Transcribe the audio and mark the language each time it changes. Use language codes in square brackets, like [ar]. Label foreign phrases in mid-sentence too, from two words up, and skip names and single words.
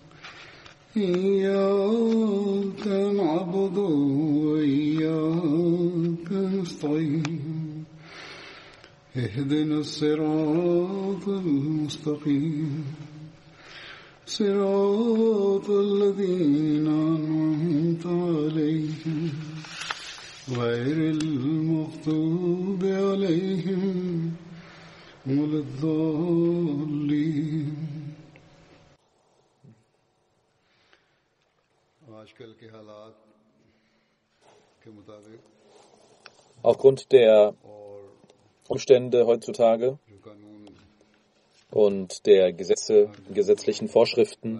[ar] إياك نعبد وإياك نستعين اهدنا الصراط المستقيم صراط الذين أنعمت عليهم غير المغضوب عليهم ولا الضالين. [de] Aufgrund der Umstände heutzutage und der gesetzlichen Vorschriften,